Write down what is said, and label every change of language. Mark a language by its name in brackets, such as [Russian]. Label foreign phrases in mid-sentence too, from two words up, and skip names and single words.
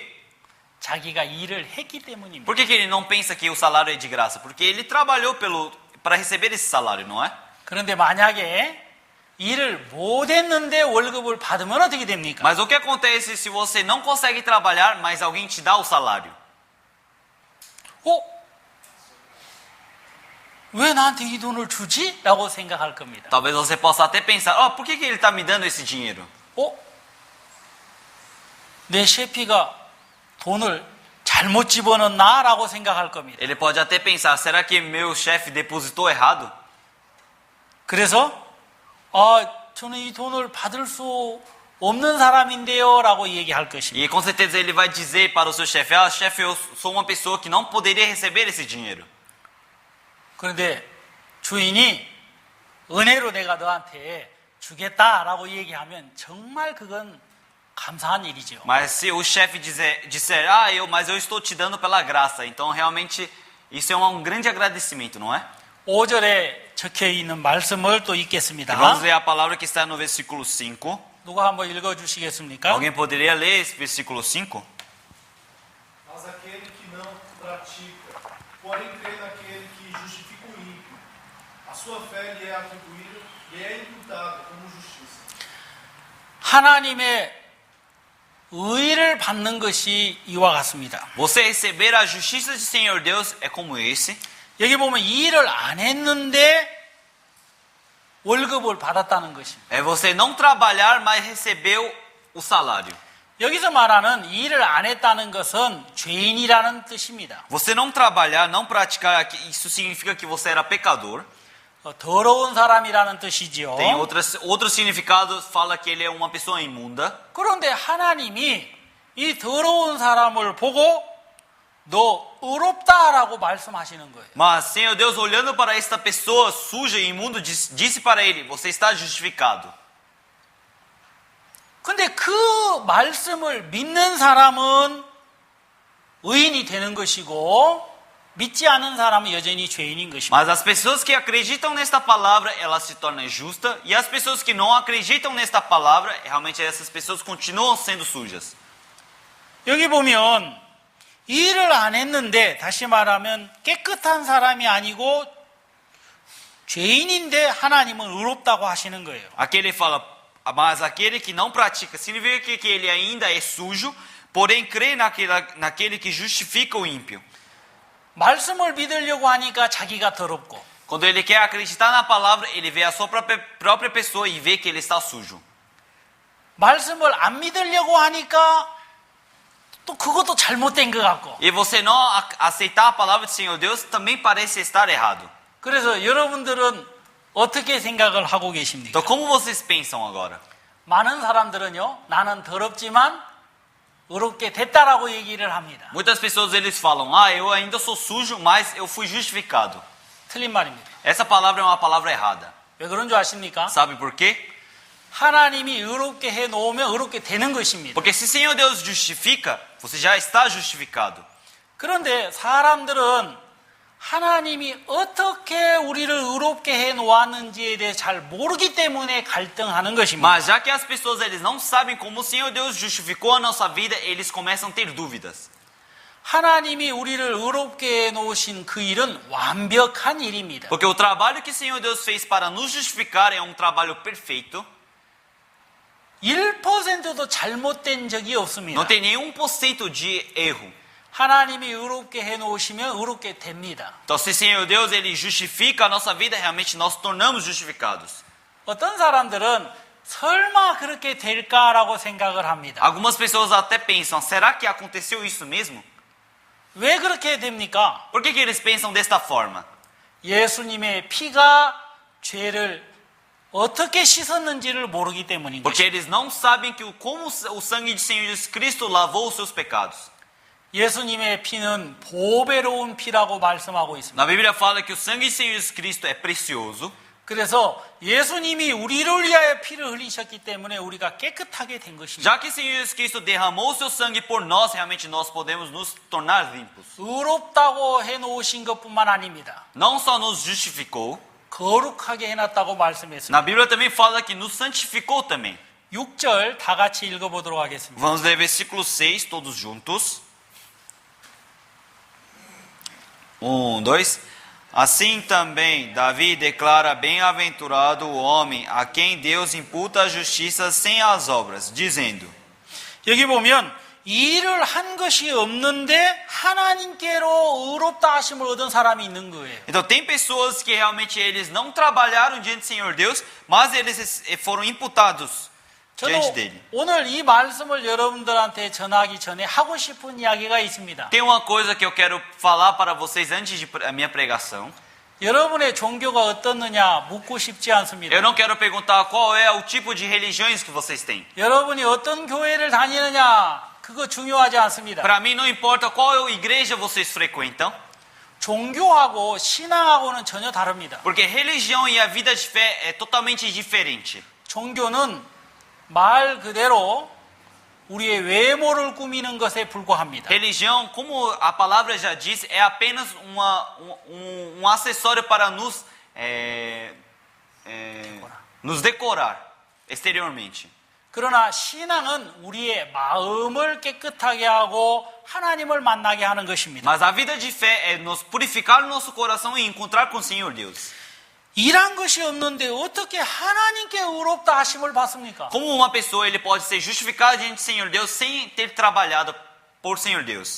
[Korean] 자기가 일을 했기 때문입니다. [Portuguese] Por que ele não pensa que o salário é de graça? Porque ele trabalhou para receber esse salário, não é? [Korean] 그런데 만약에 일을 못했는데 월급을 받으면 어떻게 됩니까? [Portuguese] Mas o que acontece se você não consegue trabalhar, mas alguém te dá o salário? [Korean] 왜 나한테 이 돈을 주지? 라고 생각할 겁니다. [Portuguese] Talvez você possa até pensar, por que ele está me dando esse dinheiro? [Korean] 내 셰피가 돈을 잘못 집어넣나? 라고 생각할 겁니다. [Portuguese] Ele pode até pensar, será que meu chefe depositou errado? [Korean] 그래서 저는 이 돈을 받을 수 없는 사람인데요 라고 얘기할 것입니다. [Portuguese] E com certeza ele vai dizer para o seu chefe, chefe, eu sou uma pessoa que não poderia receber esse dinheiro. [Korean] 그런데 주인이 은혜로 내가 너한테 주겠다라고 얘기하면 정말 그건 감사한 일이죠. [Portuguese] Mas se o chefe disser, mas eu estou te dando pela graça, então realmente isso é um grande agradecimento, não é? [Korean] 5절에 적혀 있는 말씀을 또 읽겠습니다. [Portuguese] Vamos ler a palavra que está no versículo 5. [Korean] 누가 한번 읽어 주시겠습니까? [Portuguese] Alguém poderia ler esse versículo 5? Mas aquele que não pratica, porém crê naquele que justifica o ímpio, a sua fé lhe é atribuída lhe é imputado como justiça. [Korean] 하나님의 의를 받는 것이 이와 같습니다. [Portuguese] Você receber a justiça do Senhor Deus é como esse. [Korean] 여기 보면 이 일을 안 했는데 월급을 받았다는 것입니다. [Portuguese] É você não trabalhar, mas recebeu o salário. [Korean] 여기서 말하는 이 일을 안 했다는 것은 죄인이라는 뜻입니다. [Portuguese] Você não trabalhar, não praticar, isso significa que você era pecador. [Korean] 더러운 사람이라는 뜻이지요. [Portuguese] Tem outro significado, fala que ele é uma pessoa imunda. [Korean] 그런데 하나님이 이 더러운 사람을 보고 너 의롭다라고 말씀하시는 거예요. [Portuguese] Mas Senhor Deus, olhando para esta pessoa suja e imunda, disse para ele: você está justificado. [Korean] 근데 그 말씀을 믿는 사람은 의인이 되는 것이고 믿지 않은 사람은 여전히 죄인인 것입니다. [Portuguese] Mas as pessoas que acreditam nesta palavra, elas se tornam justas. E as pessoas que não acreditam nesta palavra, realmente essas pessoas continuam sendo sujas. [Korean] 여기 보면 일을 안 했는데 다시 말하면 깨끗한 사람이 아니고 죄인인데 하나님은 의롭다고 하시는 거예요. [Portuguese] Aqui ele fala, mas aquele que não pratica, significa que ele ainda é sujo, porém crê naquele que justifica o ímpio. [Korean] 말씀을 믿으려고 하니까 자기가 더럽고 [Portuguese] Quando ele quer acreditar na palavra, ele vê a sua própria pessoa e vê que ele está sujo. [Korean] 말씀을 안 믿으려고 하니까 또 그것도 잘못된 것 같고. [Portuguese] E você não aceitar a palavra do Senhor Deus também parece estar errado. [Korean] 그래서 여러분들은 어떻게 생각을 하고 계십니까? [Portuguese] Então como vocês pensam agora? [Korean] 많은 사람들은요, 나는 더럽지만 의롭게 됐다라고 얘기를 합니다. [Portuguese] Muitas pessoas eles falam, eu ainda sou sujo, mas eu fui justificado. [Korean] 틀린 말입니다. [Portuguese] Essa palavra é uma palavra errada. [Korean] 왜 그런 줄 아십니까? [Portuguese] Sabe por quê? [Korean] 하나님이 의롭게 해 놓으면 의롭게 되는 것입니다. [Portuguese] Porque se o Senhor Deus justifica, você já está justificado. [Korean] 그런데 사람들은 하나님이 어떻게 우리를 의롭게 해 놓았는지에 대해 잘 모르기 때문에 갈등하는 것입니다. [Portuguese] Mas já que as pessoas eles não sabem como o Senhor Deus justificou a nossa vida, eles começam a ter dúvidas. [Korean] 하나님이 우리를 의롭게 해 놓으신 그 일은 완벽한 일입니다. [Portuguese] Porque o trabalho que o Senhor Deus fez para nos justificar é um trabalho perfeito. [Korean] 1%도 잘못된 적이 없습니다. [Portuguese] Não tem nenhum por cento de erro. [Korean] 하나님이 의롭게 해 놓으시면 의롭게 됩니다. [Portuguese] Então se o Senhor Deus ele justifica a nossa vida, realmente nós tornamos justificados. [Korean] 어떤 사람들은 설마 그렇게 될까라고 생각을 합니다. [Portuguese] Algumas pessoas até pensam, será que aconteceu isso mesmo? [Korean] 왜 그렇게 됩니까? [Portuguese] Por que eles pensam desta forma? [Korean] 예수님의 피가 죄를 어떻게 씻었는지를 모르기 때문인 [Portuguese] Porque [Korean] 것입니다. [Portuguese] eles não sabem como o sangue de Senhor Jesus Cristo lavou os seus pecados. [Korean] 예수님의 피는 보배로운 피라고 말씀하고 있습니다. [Portuguese] Na Bíblia fala que o sangue de Senhor Jesus Cristo é precioso. [Korean] 그래서 예수님이 우리를 위하여 피를 흘리셨기 때문에 우리가 깨끗하게 된 것입니다. [Portuguese] Já que o Senhor Jesus Cristo derramou o seu sangue por nós, realmente nós podemos nos tornar limpos. [Korean] 의롭다고 해놓으신 것뿐만 아닙니다. [Portuguese] Não só nos justificou, [Korean] 거룩하게 해놨다고 말씀했습니다. [Portuguese] na Bíblia também fala que nos santificou também. [Korean] 6절 다 같이 읽어보도록 하겠습니다. [Portuguese] Vamos ler versículo 6 todos juntos. 1, 2. Assim também Davi declara bem-aventurado o homem a quem Deus imputa a justiça sem as obras, dizendo. [Korean] 여기 보면 이 일을 한 것이 없는데 하나님께로 의롭다 하심을 얻은 사람이 있는 거예요. [Portuguese] Então tem pessoas que realmente eles não trabalharam diante do Senhor Deus, mas eles foram imputados diante [Korean] 저도 [Portuguese] dele. [Korean] 오늘 이 말씀을 여러분들한테 전하기 전에 하고 싶은 이야기가 있습니다. [Portuguese] Tem uma coisa que eu quero falar para vocês antes da minha pregação. [Korean] 여러분의 종교가 어떻느냐 묻고 싶지 않습니다. [Portuguese] Eu não quero perguntar qual é o tipo de religiões que vocês têm. [Korean] 여러분이 어떤 교회를 다니느냐 그거 중요하지 않습니다. [Portuguese] Para mim não importa qual igreja vocês frequentam, [Korean] 종교하고 신앙하고는 전혀 다릅니다. [Portuguese] porque religião e a vida de fé é totalmente diferente. [Korean] 종교는 말 그대로 우리의 외모를 꾸미는 것에 불과합니다. [Portuguese] Religião, como a palavra já diz, é apenas um acessório para nos decorar exteriormente. [Korean] 그러나 신앙은 우리의 마음을 깨끗하게 하고 하나님을 만나게 하는 것입니다. [Portuguese] Mas a vida de fé é nos purificar o nosso coração e encontrar com o Senhor Deus. [Korean] 일한 것이 없는데 어떻게 하나님께 의롭다 하심을 받습니까? [Portuguese] Como uma pessoa ele pode ser justificada diante do Senhor Deus sem ter trabalhado por Senhor Deus?